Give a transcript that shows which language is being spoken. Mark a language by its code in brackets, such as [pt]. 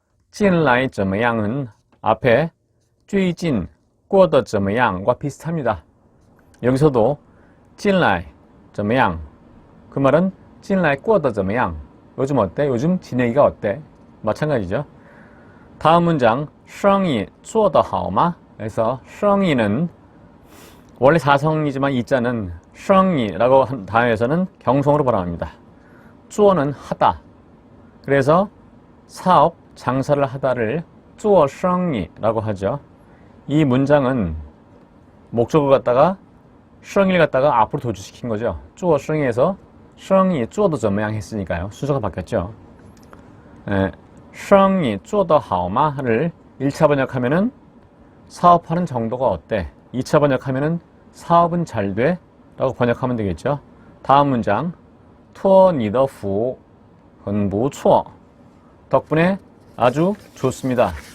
[zh] 近来怎么样 [ko] 은 앞에 [zh] 最近过得怎么样 [ko] 과 비슷합니다. 여기서도 [zh] 近来怎么样? [ko] 그 말은 [zh] 近来过得怎么样? [ko] 요즘 어때? 요즘 지내기가 어때? 마찬가지죠. 다음 문장 [zh] 生意做得好吗? [ko] 그래서 生意는 원래 사성이지만 이자는 生意라고 한 단어에서는 경성으로 발음합니다. 做는 하다. 그래서 사업, 장사를 하다를 做生意라고 하죠. 이 문장은 목적을 갖다가 生意를 갖다가 앞으로 도주시킨 거죠. 做生意에서 [zh] 生意做得怎么样 [ko] 했으니까요. 순서가 바뀌었죠. [zh] 生意做得好吗 [ko] 를 1차 번역하면은 사업하는 정도가 어때? 2차 번역하면은 사업은 잘 돼? 라고 번역하면 되겠죠. 다음 문장 [zh] 托你的福很不错 [ko] 덕분에 아주 좋습니다.